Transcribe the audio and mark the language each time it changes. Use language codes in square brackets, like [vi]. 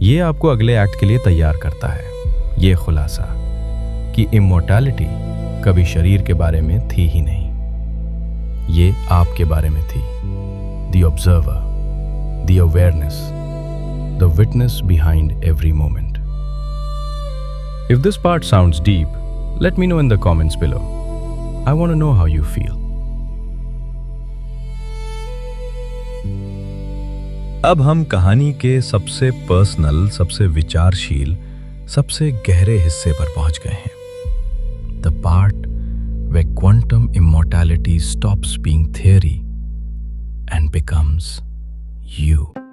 [hi] ये आपको अगले एक्ट के लिए तैयार करता है, ये खुलासा कि इमोर्टैलिटी कभी शरीर के बारे में थी ही नहीं, ये आपके बारे में थी। [en] The observer, the awareness, the witness behind every moment. If this part sounds deep, let me know in the comments below. I want to know how you feel. [hi] अब हम कहानी के सबसे पर्सनल, सबसे विचारशील, सबसे गहरे हिस्से पर पहुंच गए हैं। [en] where quantum immortality stops being theory and becomes you.